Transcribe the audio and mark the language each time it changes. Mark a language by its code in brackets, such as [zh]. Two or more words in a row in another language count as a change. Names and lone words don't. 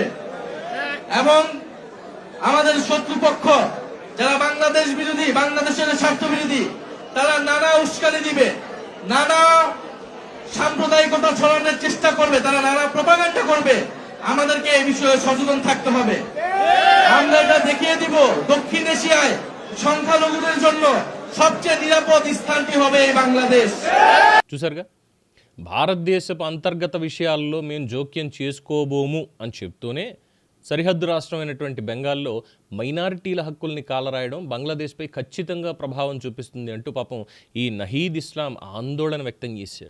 [bn] এবং আমাদের শত্রুপক্ষ যারা বাংলাদেশ বিরোধী, বাংলাদেশের স্বার্থ বিরোধী, তারা নানা উস্কানি দিবে, নানা সাম্প্রদায়িকতা ছড়ানোর চেষ্টা করবে, তারা নানা প্রপাগান্ডা করবে। আমাদেরকে এই বিষয়ে সচেতন থাকতে হবে। আমরা এটা দেখিয়ে দিব, দক্ষিণ এশিয়ায় সংখ্যালঘুদের জন্য সবচেয়ে নিরাপদ স্থানটি হবে এই বাংলাদেশ। [te] చూసారుగా, భారతదేశపు అంతర్గత విషయాల్లో మేము జోక్యం చేసుకోబోము అని చెప్తూనే సరిహద్దు రాష్ట్రమైనటువంటి బెంగాల్లో మైనారిటీల హక్కుల్ని కాలరాయడం బంగ్లాదేశ్పై ఖచ్చితంగా ప్రభావం చూపిస్తుంది అంటూ పాపం ఈ నహీద్ ఇస్లాం ఆందోళన వ్యక్తం చేశాడు.